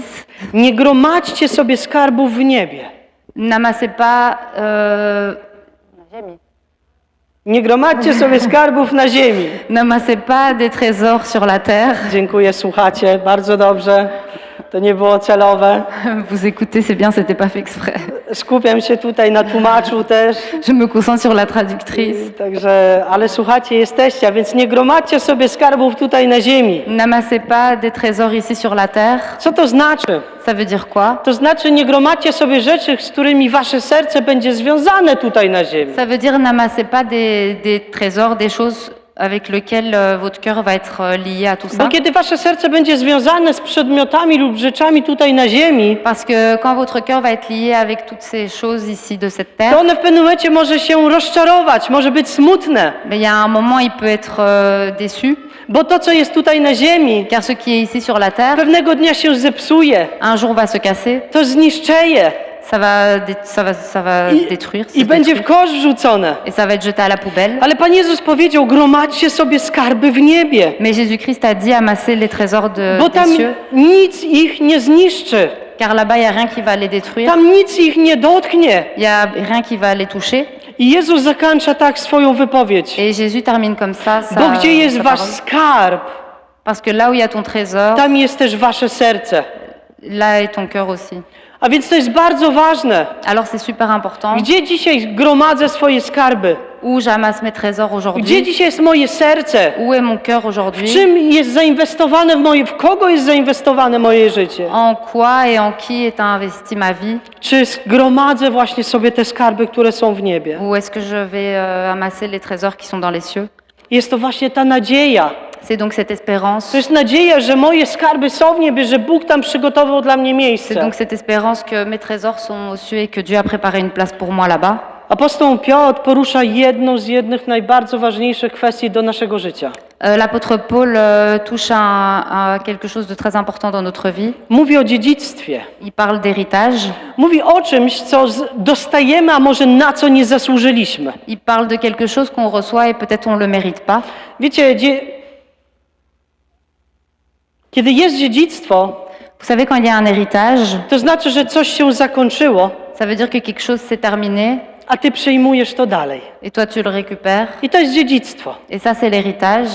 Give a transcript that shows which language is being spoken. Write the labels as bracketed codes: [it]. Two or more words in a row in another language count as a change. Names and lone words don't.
[pl] Nie gromadźcie sobie skarbów w niebie. [fr] N'amassez pas... [pl] Nie gromadźcie sobie skarbów na ziemi. [fr] N'amassez pas des trésors sur la terre. [pl] Dziękuję, słuchacie, bardzo dobrze. To nie było celowe. [fr] Vous écoutez, c'est bien, c'était pas fait exprès. [pl] Skupiam się tutaj na tłumaczu też. [fr] Je me concentre sur la traductrice. [pl] Także, ale słuchacie, jesteście, a więc nie gromadźcie sobie skarbów tutaj na ziemi. [fr] N'amassez pas des trésors ici sur la terre. [pl] Co to znaczy? [fr] Ça veut dire quoi? [pl] To znaczy nie gromadźcie sobie rzeczy, z którymi wasze serce będzie związane tutaj na ziemi. [fr] Ça veut dire n'amassez pas des trésors, des choses avec lesquelles votre cœur va être lié à tout [pl] Bo [fr] ça. [pl] kiedy wasze serce będzie związane z przedmiotami lub rzeczami tutaj na ziemi, [fr] Parce que quand votre cœur va être lié avec toutes ces choses ici de cette [pl] to [fr] terre, [pl] one w pewnym momencie może się rozczarować, może być smutne. [fr] mais il y a un moment, il peut être déçu, [pl] Bo to, co jest tutaj na ziemi, [fr] car ce qui est ici sur la terre, [pl] pewnego dnia się zepsuje, [fr] un jour va se casser, [pl] to zniszczeje [fr] ça va détruire, se [pl] i będzie w [fr] détruire, [pl] kosz wrzucone. [fr] et ça va être jeté à la poubelle. [pl] Ale Pan Jezus powiedział, gromadźcie sobie skarby w niebie, [fr] Mais Jésus-Christ a dit amasser les trésors [pl] bo [fr] des [pl] tam [fr] cieux, [pl] nic ich nie zniszczy, [fr] car là-bas, il n'y a rien qui va les détruire, [pl] tam nic ich nie dotknie. [fr] il n'y a rien qui va les toucher. [pl] I Jezus zakończa tak swoją wypowiedź. [fr] Et Jésus termine comme ça sa, [pl] Bo gdzie jest [fr] sa [pl] wasz [fr] parole. [pl] skarb, [fr] Parce que là où il y a ton trésor, [pl] tam jest też wasze serce. [fr] là est ton cœur aussi. [pl] A więc to jest bardzo ważne. [fr] Alors c'est super important. [pl] Gdzie dzisiaj gromadzę swoje skarby? [fr] Où j'amasse mes trésors [pl] Gdzie [fr] aujourd'hui? [pl] dzisiaj jest moje serce? [fr] Où est mon cœur [pl] W [fr] aujourd'hui? [pl] czym jest zainwestowane w kogo jest zainwestowane moje życie? [fr] En quoi et en qui est investi ma vie? [pl] Czy zgromadzę właśnie sobie te skarby, które są w niebie? [fr] Ou est-ce que je vais amasser les trésors qui sont dans les cieux? [pl] Jest to właśnie ta nadzieja. [fr] C'est donc cette espérance. [pl] To jest nadzieja, że moje skarby są w niebie, że Bóg tam przygotował dla mnie [fr] C'est [pl] miejsce. [fr] donc cette espérance que mes trésors sont aux cieux et que Dieu a préparé une place pour moi là-bas. [pl] Apostoł Piotr porusza jednych najbardziej ważniejszych kwestii do naszego życia. [fr] L'apôtre Paul touche à quelque chose de très important dans notre vie. [pl] Mówi o dziedzictwie. [fr] Il parle d'héritage. [pl] Mówi o czymś, co dostajemy, a może na co nie zasłużyliśmy. [fr] Il parle de quelque chose qu'on reçoit et peut-être on le mérite pas. [pl] Wiecie, kiedy jest dziedzictwo, [fr] Vous savez, quand il y a un héritage, [pl] to znaczy, że coś się zakończyło, [fr] ça veut dire que quelque chose s'est terminé [pl] a ty przejmujesz to dalej. [fr] et toi tu le récupères. [pl] I to jest dziedzictwo. [fr] Et ça, c'est l'héritage.